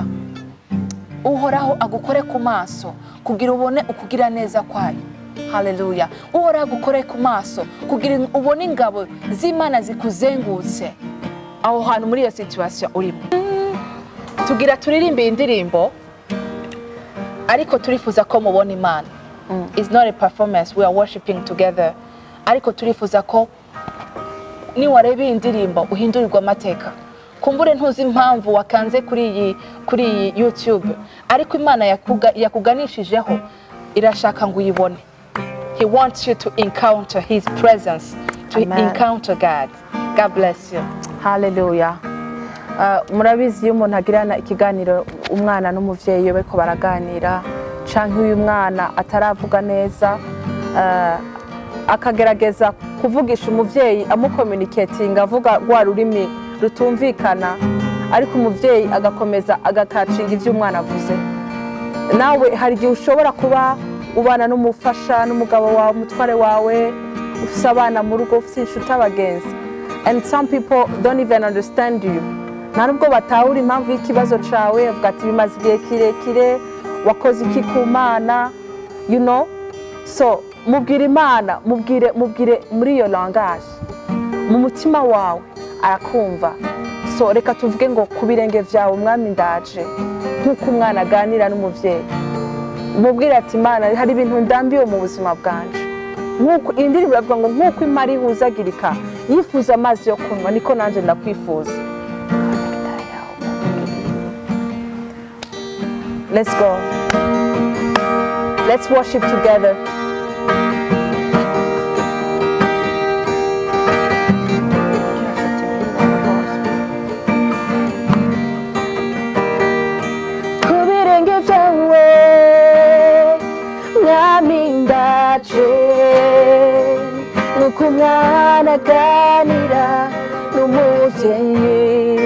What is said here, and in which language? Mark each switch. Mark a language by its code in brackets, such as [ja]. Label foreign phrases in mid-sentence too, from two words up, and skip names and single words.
[rw] Uhoraho agukore ku maso kugira ubone ukugira neza kwayo. Hallelujah. Uhoraho agukore ku maso kugira ubone ingabo z'Imana zikuzengutse aho hantu muri iyo situation urimo. Tugira turirimbe indirimbo, ariko turifuza ko mubona Imana. [en] It's not a performance, we are worshiping together. [rw] Ariko turifuza ko ni warebe indirimbo uhindurirwa amateka. Kumbure ntuzi impamvu wakanze kuri iyi YouTube, ariko Imana yakuganishijeho irashaka ngo uyibone. [en] He wants you to encounter his presence, to encounter God. God bless you. Hallelujah. [rn] Murabizi iyo umuntu agirana ikiganiro umwana n'umuvyeyi we ko baraganira, canke uyu mwana ataravuga neza, akagerageza kuvugisha umuvyeyi amucommunicating avuga rwa rurimi rutumvikana, ariko umuvyeyi agakomeza agakacinga ivyo umwana avuze. Nawe hari igihe ushobora kuba ubana n'umufasha n'umugabo wawe, umutware wawe, ufise abana mu rugo, ufise inshuti abagenzi, [en] and some people don't even understand you. [rn] Nta nubwo batahura impamvu y'ikibazo cawe, avuga ati bimaze igihe kirekire, wakoze iki ku Mana, [en] you know. [rn] So mubwire Imana, mubwire muri iyo langage, mu mutima wawe arakumva. So reka tuvuge ngo ku birenge vyawe umwami ndaje, nk'uko umwana aganira n'umuvyeyi. Mubwire ati Imana, hari ibintu ndambiwe mu buzima bwanje. Nk'uko indirimbo iravuga ngo nk'uko imari ihuzagirika yifuza amazi yo kunywa, niko nanje ndakwifuza. [en] Let's go. Let's worship together. [rn] Kubirenge vyawe mwami ndaje, nuko umwana aganira n'umuvyeyi.